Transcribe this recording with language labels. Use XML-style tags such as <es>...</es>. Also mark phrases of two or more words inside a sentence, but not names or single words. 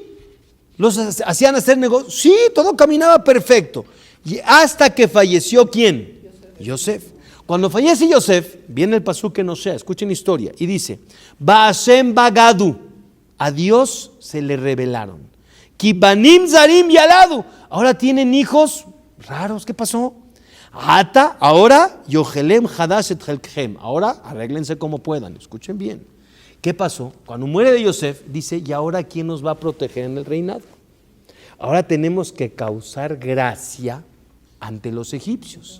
<es>Los hacían hacer negocios, sí. Todo caminaba perfecto. Y hasta que falleció, ¿quién? Yosef. Cuando fallece Yosef, viene el pasuk que no sea, escuchen historia, y dice,</es> <he>בה' בגדו,</he> <es>a Dios se le revelaron.</es> <he>כי בנים זרים ילדו,</he> <es>ahora tienen hijos raros. ¿Qué pasó?</es> <he>Ahora יאכלם חדש את חלקיהם.</he> <es>Ahora arréglense como puedan. Escuchen bien. ¿Qué pasó? Cuando muere de Yosef, dice, ¿y ahora quién nos va a proteger en el reinado? Ahora tenemos que causar gracia ante los egipcios.</es>